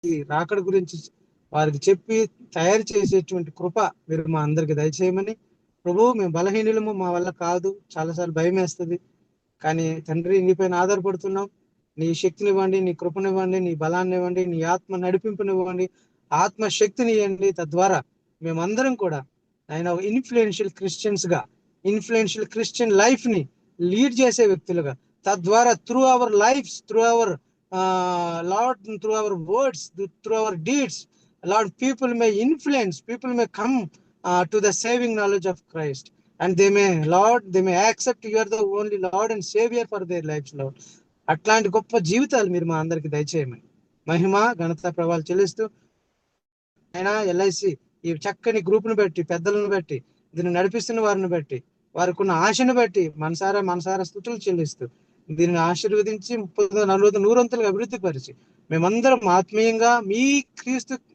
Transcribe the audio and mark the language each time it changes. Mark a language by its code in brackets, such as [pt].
[te] రాకడ గురించి వారికి చెప్పి తయారు చేసేటువంటి కృప మీరు మా అందరికి దయచేయమని. ప్రభు మేము బలహీనులము, మా వల్ల కాదు, చాలాసార్లు భయం వేస్తుంది. కానీ తండ్రి నీపైన ఆధారపడుతున్నాం. నీ శక్తినివ్వండి, నీ కృపనివ్వండి, నీ బలాన్ని ఇవ్వండి, నీ ఆత్మ నడిపింపునివ్వండి, ఆత్మ శక్తిని ఇవ్వండి. తద్వారా మేమందరం కూడా ఆయన ఇన్ఫ్లుయెన్షియల్ క్రిస్టియన్స్ గా, ఇన్ఫ్లుయెన్షియల్ క్రిస్టియన్ లైఫ్ ని లీడ్ చేసే వ్యక్తులుగా, తద్వారా [en] Through our lives, through our Lord, through our words, through our deeds, Lord, people may influence, people may come to the saving knowledge of Christ, and they may, Lord, they may accept you are the only Lord and Savior for their lives, Lord. [te] అట్లాంటి గొప్ప జీవితాలు మీరు మా అందరికి దయచేయమని మహిమ ఘనత ప్రభావాలు చెల్లిస్తూ ఆయన ఎల్ఐసి ఈ చక్కని గ్రూప్ ను బట్టి, పెద్దలను బట్టి, దీన్ని నడిపిస్తున్న వారిని బట్టి, వారికి ఉన్న ఆశను బట్టి మనసారా స్తుతులు చెల్లిస్తూ దీనిని ఆశీర్వదించి 30, 40, 100 అభివృద్ధి పరిచి మేమందరం ఆత్మీయంగా మీ క్రీస్తు